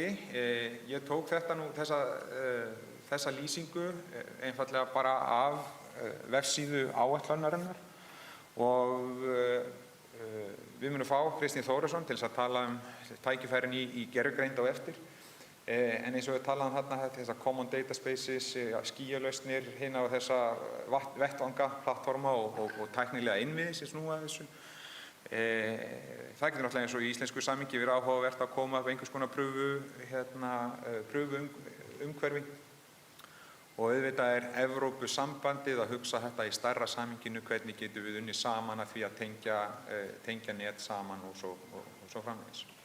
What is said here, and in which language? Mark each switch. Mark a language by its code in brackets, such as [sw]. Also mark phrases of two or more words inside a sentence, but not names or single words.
[is] Ég tók þessa lýsingu einfaldlega bara af vefsíðu áætlunarinnar og við munum fá Kristín Þórisson til að tala tækifærin í gervigreind á eftir. En eins og við talaðum þarna, þessar [en] common data spaces, [is] skýjalausnir, hina og þessa vettvanga, plattforma og tæknilega innviði sem snúa að þessu. Það getur náttúrulega eins og í íslensku samhengi verið áhugavert að koma upp einhvers konar pröfuumhverfi. Og auðvitað Evrópusambandið að hugsa þetta í stærra samhenginu, hvernig getum við unnið saman að því að tengja net saman og svo framvegis.